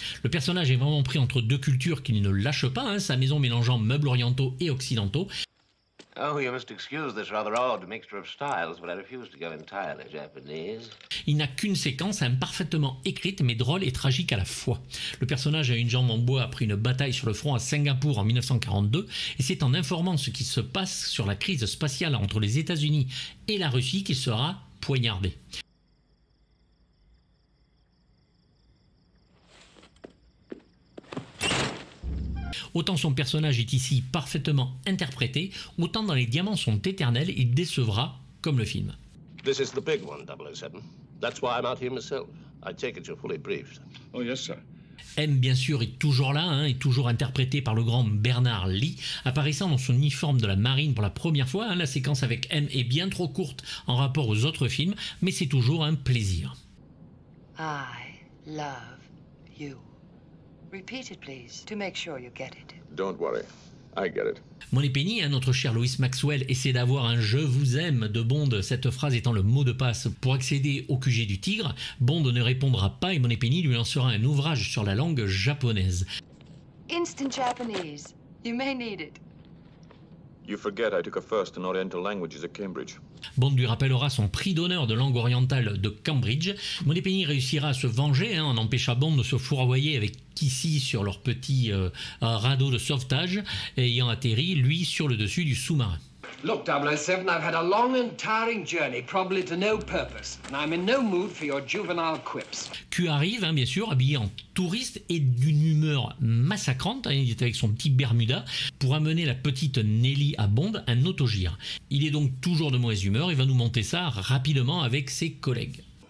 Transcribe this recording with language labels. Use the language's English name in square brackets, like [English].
[French] Le personnage est vraiment pris entre deux cultures qu'il ne lâche pas, sa maison mélangeant meubles orientaux et occidentaux. [English] Oh, you must excuse this rather odd mixture of styles, but I refuse to go entirely Japanese. [French] Il n'a qu'une séquence parfaitement écrite mais drôle et tragique à la fois. Le personnage a une jambe en bois après une bataille sur le front à Singapour en 1942 et c'est en informant ce qui se passe sur la crise spatiale entre les États-Unis et la Russie qu'il sera poignardé. Autant son personnage est ici parfaitement interprété, autant dans Les Diamants sont éternels, il décevra comme le film. [English] This is the big one, 007. That's why I'm out here myself. I take it you're fully briefed. Oh, yes, sir. [French] M, bien sûr, est toujours là, est toujours interprété par le grand Bernard Lee, apparaissant dans son uniforme de la marine pour la première fois. La séquence avec M est bien trop courte en rapport aux autres films, mais c'est toujours un plaisir. [English] I love you. Repeat it, please, to make sure you get it. Don't worry. I get it. [French] Moneypenny, notre cher Lois Maxwell, essaie d'avoir un « je vous aime » de Bond, cette phrase étant le mot de passe pour accéder au QG du Tigre. Bond ne répondra pas et Moneypenny lui lancera un ouvrage sur la langue japonaise. [English] Instant Japanese. You may need it. You forget I took a first in Oriental Languages at Cambridge. [French] Bond lui rappellera son prix d'honneur de langue orientale de Cambridge. Moneypenny réussira à se venger en empêchant Bond de se fourvoyer avec Kissy sur leur petit radeau de sauvetage, ayant atterri, lui, sur le dessus du sous-marin. [English] Look, 007, I've had a long and tiring journey, probably to no purpose, and I'm in no mood for your juvenile quips. [French] Q arrive, bien sûr, habillé en touriste et d'une humeur massacrante. Il est avec son petit Bermuda pour amener la petite Nelly à Bond, un autogire. Il est donc toujours de mauvaise humeur et va nous monter ça rapidement avec ses collègues.